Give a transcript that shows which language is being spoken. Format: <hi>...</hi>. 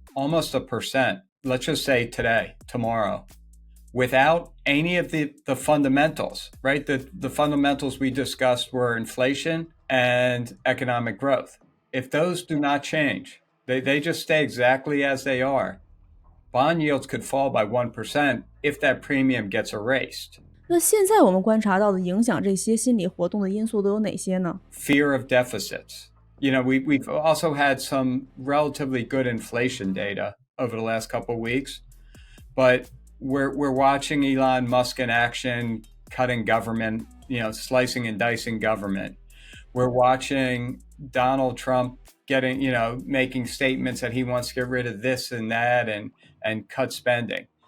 <en>almost 1%, let's just say today, tomorrow, without any of the fundamentals, right? The fundamentals we discussed were inflation and economic growth. If those do not change, they just stay exactly as they are, bond yields could fall by 1% if that premium gets erased.</en> <zh>那现在我们观察到的影响这些心理活动的因素都有哪些呢？</zh> <en>Fear of deficits. You know, we've also had some relatively good inflation data over the last couple of weeks, but we're watching Elon Musk in action, cutting government, you know, slicing and dicing government. We're watching Donald Trump getting, you know, making statements that he wants to get rid of this and that and cut spending.</en>